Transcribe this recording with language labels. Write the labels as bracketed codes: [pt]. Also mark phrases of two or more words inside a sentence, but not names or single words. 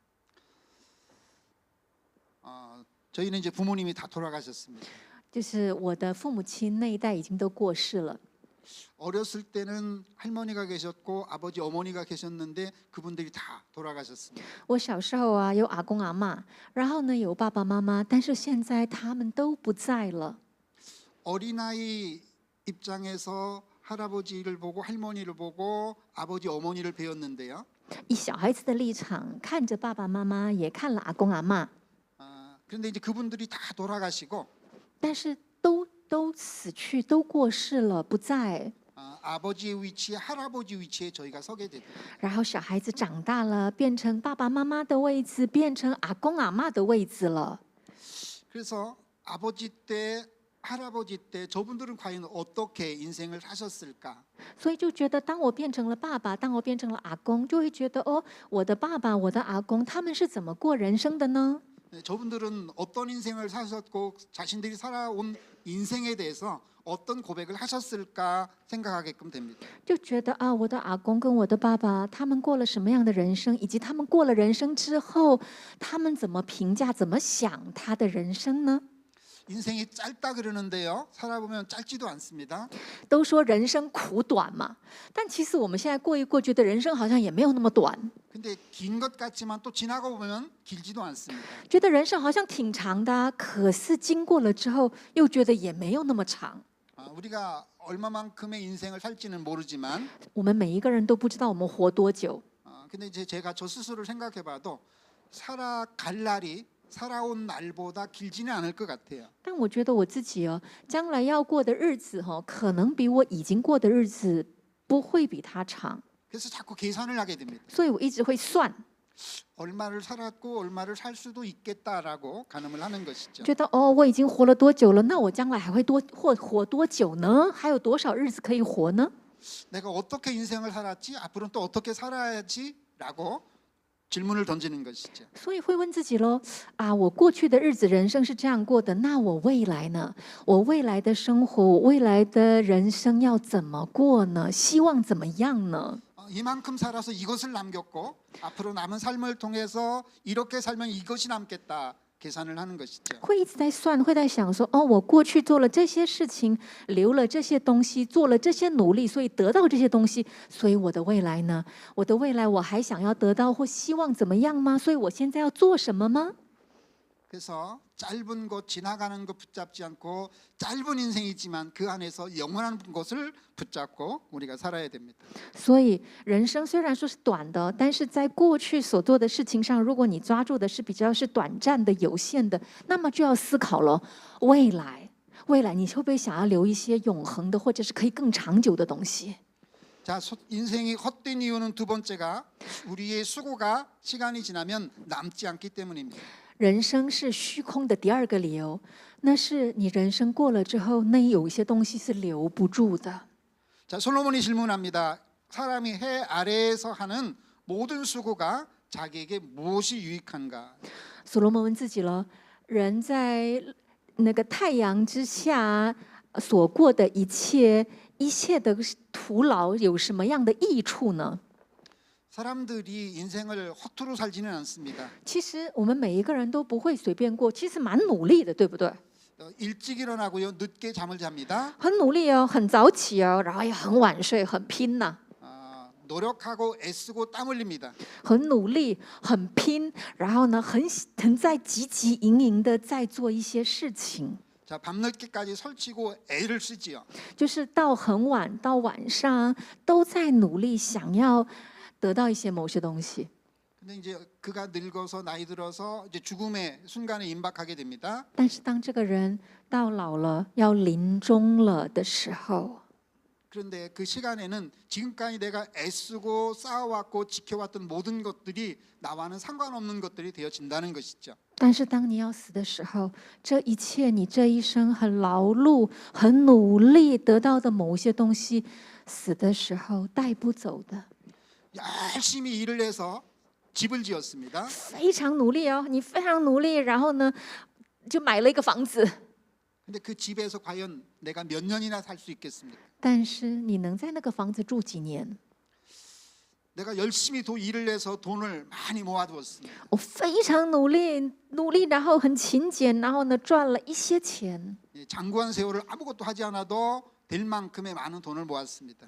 [ko] 저희는 이제 부모님이 다 돌아가셨습니다. [zh] 就是我的父母亲那一代已经都过世了， [ko] 어렸을 때는 할머니가 계셨고 아버지 어머니가 계셨는데 그분들이 다 돌아가셨습니다. [zh] 我小时候啊，有阿公阿嬷，然后呢有爸爸妈妈，但是现在他们都不在了。 [ko] 어린아이 입장에서 할아버지를 보고 할머니를 보고 아버지 어머니를 배웠는데요. [zh] 以小孩子的立场，看着爸爸妈妈，也看了阿公阿嬷， [ko] 그런데 이제 그분들이 다 돌아가시고 [zh] 但是都死去，都过世了，不在。 [ko] 아버지의 위치에 할아버지 위치에 저희가 서게 되더라고요. [zh] 然后小孩子长大了，变成爸爸妈妈的位置，变成阿公阿嬷的位置了。 [ko] 그래서 아버지 때 할아버지 때 저분들은 과연 어떻게 인생을 사셨을까? [zh] 所以就觉得，当我变成了爸爸，当我变成了阿公，就会觉得哦，我的爸爸，我的阿公，他们是怎么过人生的呢？ [ko] 저분들은 어떤 인생을 사셨고 자신들이 살아온 인생에 대해서 어떤 고백을 하셨을까 생각하게끔 됩니다. [zh] 就觉得啊，我的阿公跟我的爸爸，他们过了什么样的人生，以及他们过了人生之后，他们怎么评价、怎么想他的人生呢？ [ko] 인생이 짧다 그러는데요. 살아보면 짧지도 않습니다. [zh] 都说人生苦短嘛，但其实我们现在过一过，觉得人生好像也没有那么短， [ko] 근데 긴 것 같지만 또 지나고 보면 길지도 않습니다. [zh] 觉得人生好像挺长的啊，可是经过了之后，又觉得也没有那么长。 [ko] 우리가 얼마만큼의 인생을 살지는 모르지만 [zh] 我们每一个人都不知道我们活多久， [ko] 근데 이제 제가 저 스스로를 생각해봐도 살아갈 날이 살아온 날보다 길지는 않을 것 같아요. [zh] 但我觉得我自己哦，将来要过的日子哦，可能比我已经过的日子不会比他长， [ko] 그래서 자꾸 계산을 하게 됩니다. [zh] 所以我一直会算， [ko] 얼마를 살았고 얼마를 살 수도 있겠다라고 가늠을 하는 것이죠. [zh] 觉得哦，我已经活了多久了？那我将来还会活多久呢？还有多少日子可以活呢？ [ko] 내가 어떻게 인생을 살았지? 앞으로는 또 어떻게 살아야지?라고 질문을 던지는 것이죠. [zh] 所以会问自己喽，啊，我过去的日子人生是这样过的，那我未来呢？我未来的生活，我未来的人生要怎么过呢？希望怎么样呢？ [ko] 이만큼 살아서 이것을 남겼고 앞으로 남은 삶을 통해서 이렇게 살면 이것이 남겠다 계산을 하는 것이죠. [zh] 会一直在算，会在想说，哦，我过去做了这些事情，留了这些东西，做了这些努力，所以得到这些东西，所以我的未来呢？我的未来我还想要得到或希望怎么样吗？所以我现在要做什么吗？ [ko] 그래서 짧은 것 지나가는 것 붙잡지 않고 짧은 인생이지만 그 안에서 영원한 것을 붙잡고 우리가 살아야 됩니다. [zh] 所以人生虽然说是短的，但是在过去所做的事情上，如果你抓住的是比较是短暂的、有限的，那么就要思考了未来。未来你会不会想要留一些永恒的，或者是可以更长久的东西？ [ko] 자, 인생이 헛된 이유는 두 번째가 우리의 수고가 시간이 지나면 남지 않기 때문입니다. [zh] 人生是虚空的第二个理由，那是你人生过了之后，那有一些东西是留不住的。 [ko] 자, 솔로몬이 질문합니다. 사람이 해 아래에서 하는 모든 수고가 자기에게 무엇이 유익한가? [zh] 所罗门问自己了：人在那个太阳之下所过的一切的徒劳，有什么样的益处呢？ [ko] 사람들이 인생을 허투루 살지는 않습니다. [zh] 其实我们每一个人都不会随便过，其实蛮努力的，对不对？ [ko] 일찍 일어나고요, 늦게 잠을 잡니다. [zh] 很努力哦，很早起哦，然后也很晚睡，很拼呐、 [ko] 노력하고 애쓰고 땀 흘립니다. [zh] 很努力，很拼，然后呢，很在汲汲营营的在做一些事情， [ko] 자, 밤늦게까지 설치고 애를 쓰지요. [zh] 就是到很晚，到晚上都在努力，想要得到一些某些东西。 [ko] 근데 이제 그가 늙어서 나이 들어서 이제 죽음의 순간에 임박하게 됩니다. [zh] 但是当这个人到老了，要临终了的时候， [ko] 그런데 그 시간에는 지금까지 내가 애쓰고 쌓아왔고 지켜왔던 모든 것들이 나와는 상관없는 것들이 되어진다는 것이죠. [zh] 但是当你要死的时候，这一切你这一生很劳碌、很努力得到的某些东西，死的时候带不走的。 [ko] 열심히 일을 해서 집을 지었습니다. [zh] 非常努力哦，你非常努力，然后呢，就买了一个房子。 [ko] 근데 그 집에서 과연 내가 몇 년이나 살 수 있겠습니까? [zh] 但是你能在那个房子住几年？ [ko] 내가 열심히 일을 해서 돈을 많이 모아두었습니다. [zh] 我非常努力，然后很勤俭，然后呢赚了一些钱。 [ko] 장구한 세월을 아무것도 하지 않아도 될 만큼의 많은 돈을 모았습니다.